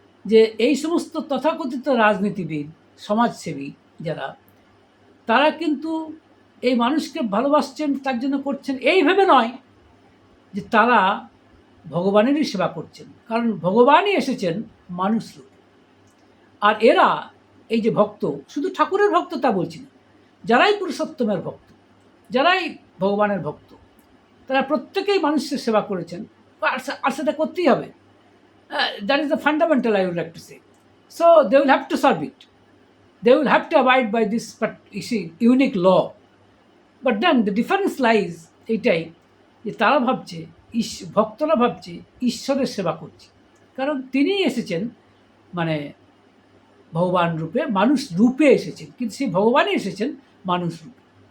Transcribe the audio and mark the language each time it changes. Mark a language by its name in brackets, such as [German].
[Bangla] যে এই সমস্ত তথাকথিত রাজনীতিবিদ, সমাজসেবী যারা, তারা কিন্তু এই মানুষকে ভালোবাসছেন, তার জন্য করছেন এই ভেবে নয় যে তারা ভগবানেরই সেবা করছেন, কারণ ভগবানই এসেছেন মানুষ রূপে। আর এরা এই যে ভক্ত, শুধু ঠাকুরের ভক্ত তা বলছি না, যারাই পুরুষোত্তমের ভক্ত, যারাই ভগবানের ভক্ত, তারা প্রত্যেকেই মানুষের সেবা করেছেন, আর সেটা করতেই হবে। [English] That is the fundamental, I would like to say. So they will have to serve it. They will have to abide by this unique law. But then the difference lies [Bangla] এইটাই যে তারা ভাবছে, ভক্তরা ভাবছে ঈশ্বরের সেবা করছে, কারণ তিনি এসেছেন মানে ভগবান রূপে, মানুষ রূপে এসেছেন, কিন্তু সেই ভগবানই এসেছেন মানুষ রূপে।